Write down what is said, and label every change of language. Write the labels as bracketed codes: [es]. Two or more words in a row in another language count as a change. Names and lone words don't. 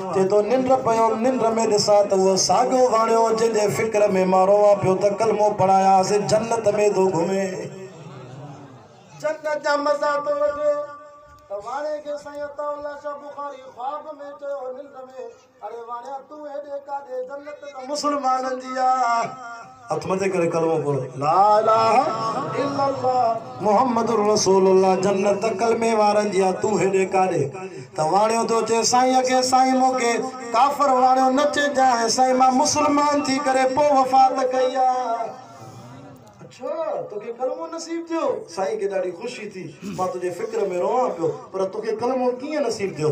[sd] चए थो निंड पयो, निंड में ॾिसां त उहो साॻियो वाणियो जंहिंजे फिक्र में मां रोवां पियो त कलमो पढ़ायासीं, जन्नत में थो घुमे, जन्नत जा मज़ा थो वठे। वाणे के सैयद अताउल्लाह शाह बुखारी ख्वाब में चयो निंड में, अरे वाणिया तू हेॾे काॾे, जन्नत त मुस्लमाननि जी आहे। हथ मथे करे कलमो पढ़ो, [ar] لا إله إلا الله محمد رسول الله, [sd] जन्नत कलमे वारनि जी आहे, तू हेॾे काॾे। त वाणियो थो चए साईं खे, साईं मूंखे काफ़िर वाणियो न चइजांइ, साईं मां मुस्लमान थी करे पोइ वफ़ात कई आहे। अच्छा तोखे कलमो नसीब थियो? साईं खे ॾाढी ख़ुशी थी, मां तुंहिंजे फिक्र में रोवां पियो, पर तोखे कलमो कीअं नसीब थियो?